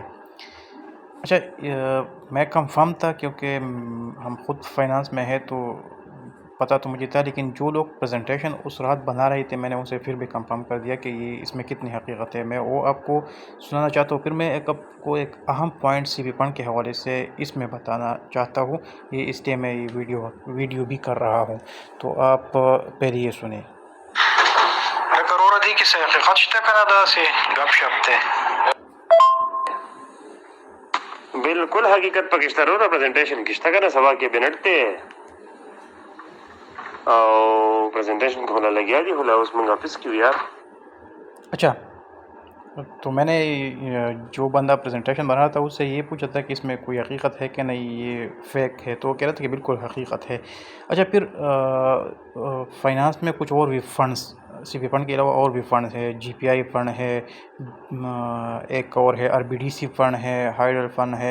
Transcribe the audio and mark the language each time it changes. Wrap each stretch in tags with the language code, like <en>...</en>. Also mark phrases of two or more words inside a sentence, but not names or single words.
<ur>اچھا، میں کنفرم تھا کیونکہ ہم خود فائنانس میں ہے تو پتہ تو مجھے تھا، لیکن جو لوگ پریزنٹیشن اس رات بنا رہے تھے میں نے ان سے پھر بھی کنفرم کر دیا کہ یہ اس میں کتنی حقیقت ہے۔ میں وہ آپ کو سنانا چاہتا ہوں، پھر میں آپ کو ایک اہم پوائنٹ سی بی فنڈ کے حوالے سے اس میں بتانا چاہتا ہوں، یہ اس لیے میں یہ ویڈیو بھی کر رہا ہوں، تو آپ پہلے یہ سنیں۔</ur> <ps>حقیقت سے حقیقت شته کنه داسې گپ شپ ته بالکل حقیقت پکې شته وروره، پریزنټیشن کې شته کنه، سبا کې بنټ دی او پریزنټیشن کې هله لګیا دي، هله اوس موږ افس کې یار۔</ps> <ur>اچھا، تو میں نے جو بندہ پریزنٹیشن بنا رہا تھا اس سے یہ پوچھا تھا کہ اس میں کوئی حقیقت ہے کہ نہیں، یہ فیک ہے، تو وہ کہہ رہا تھا کہ بالکل حقیقت ہے۔ اچھا، پھر فائنانس میں کچھ اور بھی فنڈز، سی پی فنڈ کے علاوہ اور بھی فنڈ ہے، جی پی آئی فنڈ ہے، ایک اور ہے آر بی ڈی سی فنڈ ہے، ہائیڈل فنڈ ہے۔</ur>